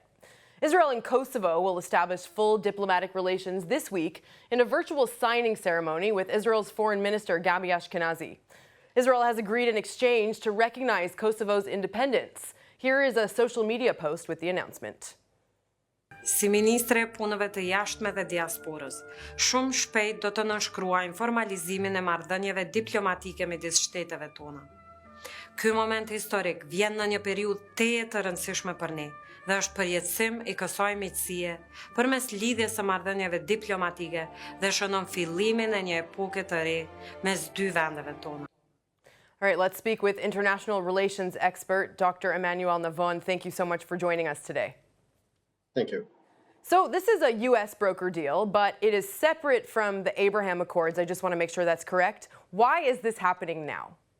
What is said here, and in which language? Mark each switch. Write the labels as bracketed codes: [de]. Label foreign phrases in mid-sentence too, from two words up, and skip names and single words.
[en] Israel and Kosovo will establish full diplomatic relations this week in a virtual signing ceremony with Israel's Foreign Minister Gabi Ashkenazi. Israel has agreed in exchange to recognize Kosovo's independence. Here is a social media post with the announcement. [sq] Si ministre punëve të jashtme dhe diasporës, shumë shpejt do të nënshkruajmë formalizimin e marrëdhënieve diplomatike midis shteteve tona. Ky moment historik vjen në një periudhë teje të rëndësishme për ne dhe është përjetësim I kësaj miqësie përmes lidhjes së marrëdhënieve diplomatike dhe shënon fillimin e një epoke të re mes dy vendeve tona. [en] All right, let's speak with international relations expert Dr. Emmanuel Navon. Thank you so much for joining us today. Thank you. So this is a U.S. broker deal, but it is separate from the Abraham Accords. I just want to make sure that's correct. Why is this happening now?